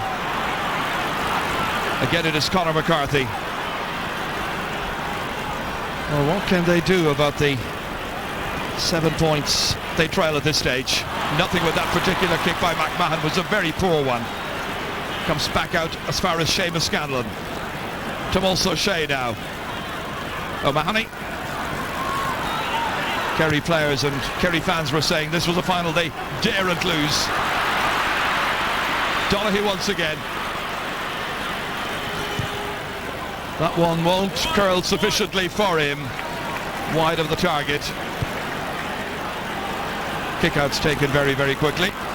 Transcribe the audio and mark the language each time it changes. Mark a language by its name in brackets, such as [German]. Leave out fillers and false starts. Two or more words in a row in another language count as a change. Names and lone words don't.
[English] Again, it is Conor McCarthy. Well, what can they do about the 7 points they trail at this stage? Nothing with that particular kick by McMahon. Was a very poor one. Comes back out as far as Seamus Scanlon. Thomas O'Shea now. O'Mahony. Kerry players and Kerry fans were saying this was a final they daren't lose. Donaghy once again. That one won't curl sufficiently for him. Wide of the target. Kickouts taken very, very quickly.